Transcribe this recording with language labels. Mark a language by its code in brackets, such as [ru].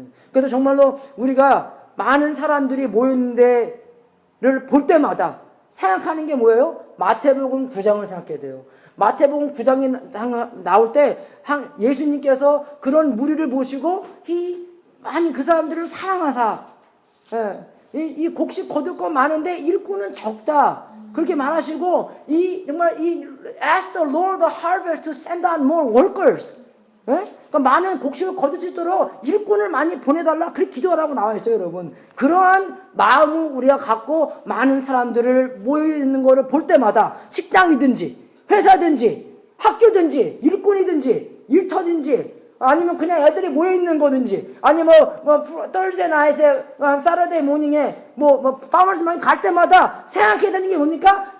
[ko] 그래서 정말로 우리가 많은 사람들이 모이는 데를 볼 때마다 생각하는 게 뭐예요? 마태복음 9장을 생각해야 돼요. 마태복음 9장이 나올 때 예수님께서 그런 무리를 보시고 많이 그 사람들을 사랑하사 이 곡식 거둘 거 많은데 일꾼은 적다. 그렇게 말하시고 정말 [en] ask the Lord the harvest to send out more workers. [ko] 그러니까 많은 곡식을 거둘 수 있도록 일꾼을 많이 보내달라. 그렇게 기도하라고 나와 있어요, 여러분. 그러한 마음을 우리가 갖고 많은 사람들을 모여 있는 거를 볼 때마다 식당이든지 회사든지 학교든지 일꾼이든지 일터든지 아니면 그냥 애들이 모여 있는 거든지 아니면 뭐 [en] Thursday night [ko] 에 [en] Saturday morning [ko] 에 뭐 [en] farmers market [ko] 갈 때마다 생각해야 되는 게 뭡니까?